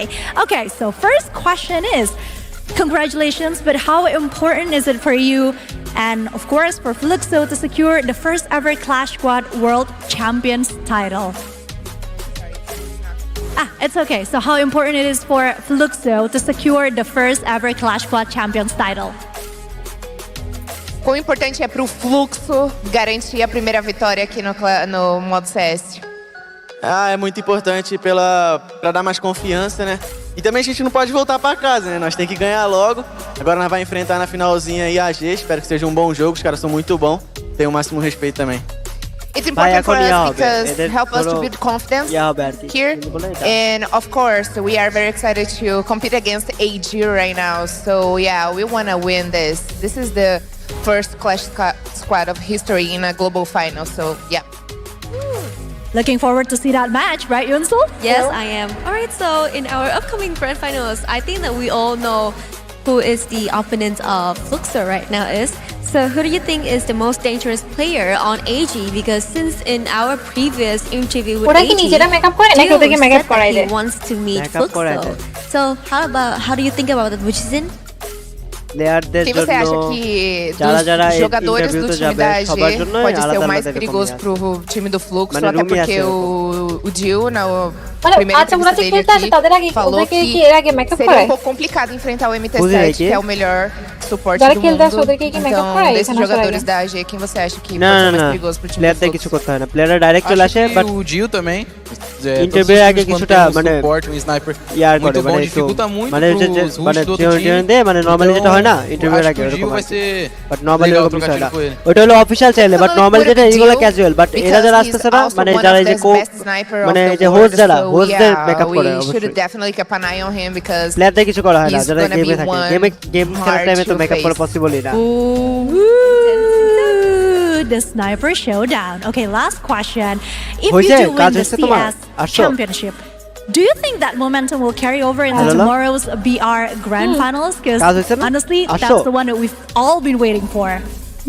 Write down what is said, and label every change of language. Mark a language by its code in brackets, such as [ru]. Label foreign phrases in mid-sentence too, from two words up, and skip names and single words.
[en] Okay, so first question is, congratulations, but how important is it for you and of course for Fluxo to secure the first ever Clash Squad World Champions title? It's okay. So how important it is for Fluxo to secure the first ever Clash Squad Champions title? [pt] Quão importante é para o Fluxo garantir a primeira vitória aqui no modo CS? É muito importante para dar mais confiança, né? E também a gente não pode voltar para casa, né? Nós tem que ganhar logo. Agora nós vamos enfrentar na finalzinha aí a AG. Espero que seja um bom jogo. Os caras são muito bons. Tenho o máximo respeito também. [en] It's important for us because it helps us to build confidence here. And of course, we are very excited to compete against AG right now. So yeah, we want to win this. This is the first Clash Squad of history in a global final. So yeah. Looking forward to see that match, right, Yunsul? Yes, I am. All right, so in our upcoming grand finals, I think that we all know who is the opponent of Fluxo right now is. So who do you think is the most dangerous player on AG? Because since in our previous interview with AG, Dio said that he wants to meet Fluxo. So how do you think about it, Wuchizin? [pt] Quem você acha que dos jogadores do time da AG pode ser o mais perigoso pro time do Fluxo, até porque o Dio na primeira entrevista dele aqui falou que seria um pouco complicado enfrentar o MT7, que é o melhor suporte do mundo. Então, desses jogadores da AG, quem você acha que pode ser mais perigoso pro time do Fluxo? Acho que o Dio também. [bn] ইন্টারভিউ আগে কিছুটা মানে ইয়ার করে মানে [pt] dificulta muito [bn] মানে মানে নরমালি যেটা হয় না ইন্টারভিউ আগে এরকম [en] but normally [bn] এরকম কিছু হয় না ওটা হলো [en] official channel but normally [bn] যেটা এইগুলো [en] casual but [bn] এরা যারা আসতেছে না মানে যারা এই যে মানে যে হোস্ট যারা হোস্টদের মেকআপ করে অবশ্যই প্লেয়ারদের কিছু করা হয় না যারা গেমে থাকে গেম খেলার টাইমে তো মেকআপ করা পসিবলই না [en] The sniper showdown. Okay, last question. If you do win the CS championship, do you think that momentum will carry over into tomorrow's BR Grand Finals? Because honestly, that's the one that we've all been waiting for.